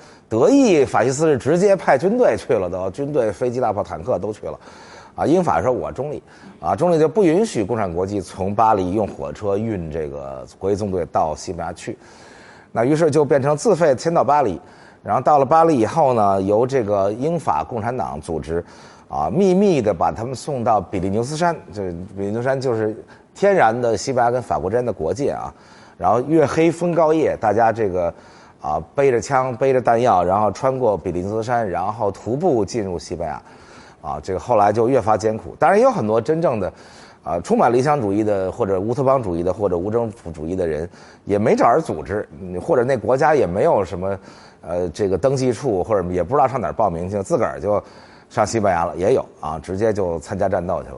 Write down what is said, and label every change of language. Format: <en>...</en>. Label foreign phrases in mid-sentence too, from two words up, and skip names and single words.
<zh>德意法西斯是直接派軍隊去了的，軍隊、飞机、大炮、坦克都去了。英法說我中立，中立就不允許共產國際從巴黎用火車運這個国際縱隊到西班牙去。那於是就變成自費迁到巴黎，然後到了巴黎以後呢，由這個英法共產党組織。秘密的把他們送到比利牛斯山，这比利牛斯山就是天然的西班牙跟法國之间的国界啊。然后月黑风高夜，大家这个背着枪背着弹药，然後穿過比利牛斯山，然後徒步進入西班牙。這個後來就越發艱苦。當然也有很多真正的充滿理想主義的或者烏托邦主義的或者無政府主義的人，也沒找人組織，或者那國家也沒有什麼這個登記處，或者也不知道上哪兒報名，就自個兒就上西班牙了，也有直接就參加戰鬥去了。</zh>